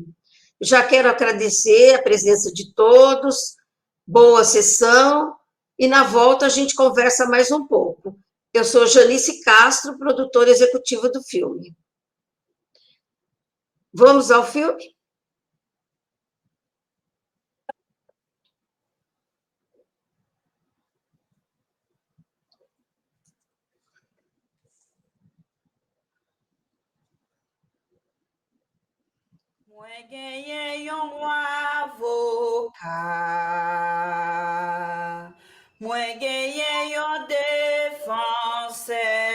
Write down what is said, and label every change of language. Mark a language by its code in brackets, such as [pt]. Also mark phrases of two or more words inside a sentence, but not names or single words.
[pt] Já quero agradecer a presença de todos, boa sessão, e na volta a gente conversa mais um pouco. Eu sou Janice Castro, produtora executiva do filme. Vamos ao filme? [ht] Mwen genyen yon avokat, mwen genyen yon defanse,